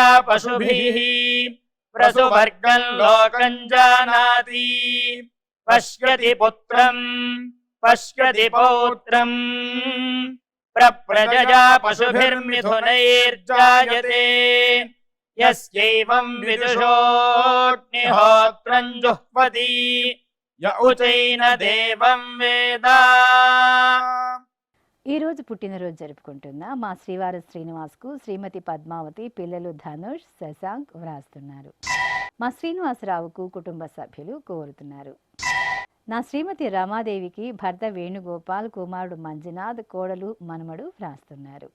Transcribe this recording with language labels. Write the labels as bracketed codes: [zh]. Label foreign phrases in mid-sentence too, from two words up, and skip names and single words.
[sa] पशुभिः प्रसुवर्गं लोकं जानाति पश्यति पुत्रं पश्यति पौत्रं प्रप्रजया पशुभिर्मिथुनैर्जायते यस्यैवं विदुषोऽग्निहोत्रं जुह्वति य उचैन देवं वेद। [te] ఈ రోజు పుట్టినరోజు జరుపుకుంటున్న మా శ్రీవారి శ్రీనివాస్కు శ్రీమతి పద్మావతి, పిల్లలు ధనుష్, శశాంక్ వ్రాస్తున్నారు. మా శ్రీనివాసరావుకు కుటుంబ సభ్యులు కోరుతున్నారు. నా శ్రీమతి రమాదేవికి భర్త వేణుగోపాల్, కుమారుడు మంజునాథ్, కోడలు మనమడు వ్రాస్తున్నారు.